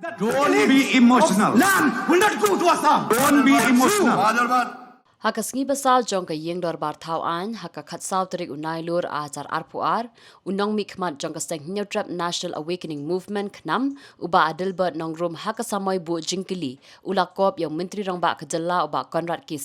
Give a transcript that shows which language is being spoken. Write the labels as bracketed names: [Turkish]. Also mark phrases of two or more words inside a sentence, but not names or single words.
[English] Don't be emotional. Land will not go to Assam. Don't be emotional. Adelbert. [Khasi] Haka sngi basal jong ka yeng Dorbar Thalaiñ haka khatsau tarik unai lur ajar arpuar unong mikmat jong ka steng trap National Awakening Movement knam uba Adelbert nongrum haka samoy bu jingkili ulakop yang Myntri Rangbah ka jalla uba Konrad ki